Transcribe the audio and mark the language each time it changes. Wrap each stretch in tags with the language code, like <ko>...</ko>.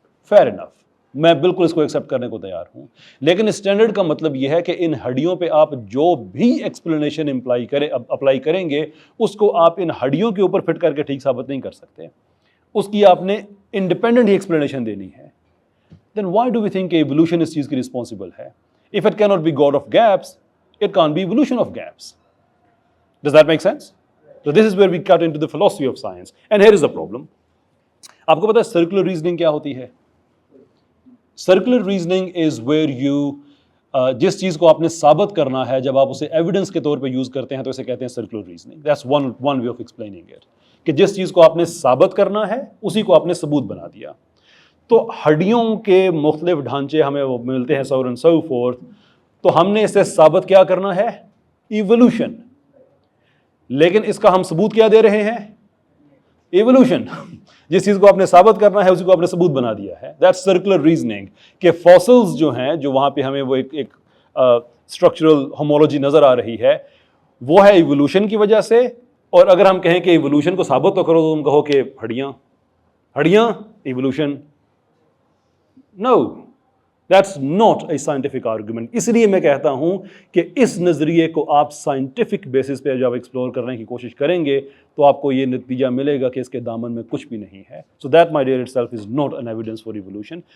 <hi>Fair enough, मैं बिल्कुल इसको एक्सेप्ट करने को तैयार हूँ. लेकिन स्टैंडर्ड का मतलब यह है कि इन हड्डियों पे आप जो भी एक्सप्लेनेशन अप्लाई करेंगे, उसको आप इन हड्डियों के ऊपर फिट करके ठीक साबित नहीं कर सकते. उसकी आपने इंडिपेंडेंट ही एक्सप्लेनेशन देनी है.</hi> <en>Then why do we think evolution is</en> <hi>चीज़ की</hi> <en>responsible है? If it cannot be God of gaps, it can't be evolution of gaps. Does that make sense? So this is where we cut into the philosophy of science. And here is the problem.</en> <hi>आपको पता है circular reasoning क्या होती है?</hi> <en>Circular reasoning is where you</en> <hi>जिस चीज़ को आपने साबित करना है, जब आप उसे एविडेंस के तौर पे यूज़ करते हैं तो इसे कहते हैं circular reasoning.</hi> <en>that's one way of explaining it,</en> <hi>कि जिस चीज़ को आपने साबित करना है उसी को आपने सबूत बना दिया. तो हड्डियों के मुख्तलिफ ढांचे हमें वो मिलते हैं,</hi> <en>So and so forth.</en> <hi>तो हमने इसे साबित क्या करना है? इवोल्यूशन. लेकिन इसका हम सबूत क्या दे रहे हैं? इवोल्यूशन. जिस चीज़ को आपने साबित करना है उसी को आपने सबूत बना दिया है.</hi> <en>That's circular reasoning.</en> <hi>के फॉसिल्स जो हैं, जो वहाँ पे हमें वो एक स्ट्रक्चरल होमोलॉजी नज़र आ रही है, वो है इवोल्यूशन की वजह से. और अगर हम कहें कि इवोल्यूशन को साबित तो करो, तो तुम कहो कि हड्डियाँ evolution.</hi> <en>No, that's not a scientific argument.</en> <hi>इसलिए मैं कहता हूँ कि इस नज़रिए को आप साइंटिफिक बेसिस पे जब एक्सप्लोर करने की कोशिश करेंगे तो आपको ये नतीजा मिलेगा कि इसके दामन में कुछ भी नहीं है.</hi> <en>So that my dear itself is not an evidence for evolution.</en>